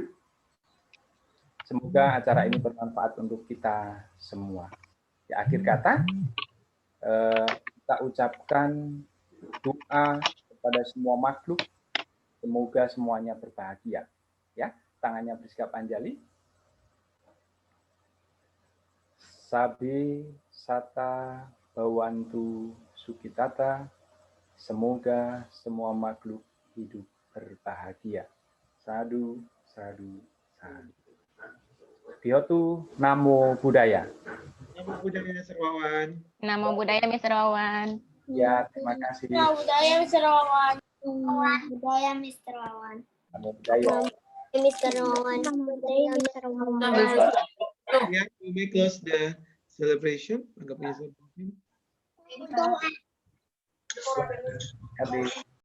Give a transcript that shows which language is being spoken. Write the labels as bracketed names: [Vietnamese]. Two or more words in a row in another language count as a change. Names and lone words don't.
[Indonesian] Semoga acara ini bermanfaat untuk kita semua. Di akhir kata, kita ucapkan doa kepada semua makhluk, semoga semuanya berbahagia. Ya, tangannya bersikap anjali. [Pali] Sabe sata bawantu sukitata, [Indonesian] semoga semua makhluk hidup berbahagia. [Pali] Sadu, sadu, sadu. Diotu Namo Buddhaya. Namo Buddhaya, Mr. Wawan. Namo Buddhaya, Mr. Wawan. [Indonesian] Ya, terima kasih. [Pali] Namo Buddhaya, Mr. Wawan. Namo Buddhaya, Mr. Wawan. Namo Buddhaya. Mr. Wawan. Namo Buddhaya, Mr. Wawan. [English] Yeah, we may close the celebration. [Indonesian] Anggap ini celebration. Habis.